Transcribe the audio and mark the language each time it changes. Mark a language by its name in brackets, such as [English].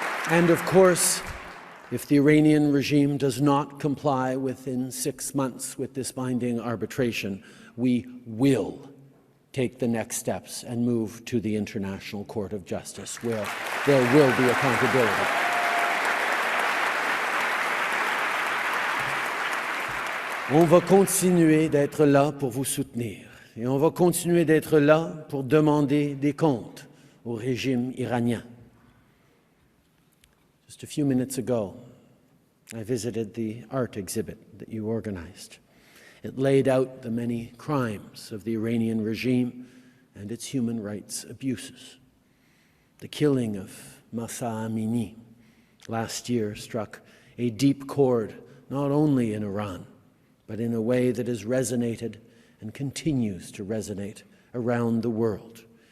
[English] And of course, if the Iranian regime does not comply within 6 months with this binding arbitration, we will take the next steps and move to the International Court of Justice, where there will be accountability. [French] On va continuer d'être là pour vous soutenir, et on va continuer d'être là pour demander des comptes au régime iranien. [English] Just a few minutes ago, I visited the art exhibit that you organized. It laid out the many crimes of the Iranian regime and its human rights abuses. The killing of Mahsa Amini last year struck a deep chord not only in Iran, but in a way that has resonated and continues to resonate around the world.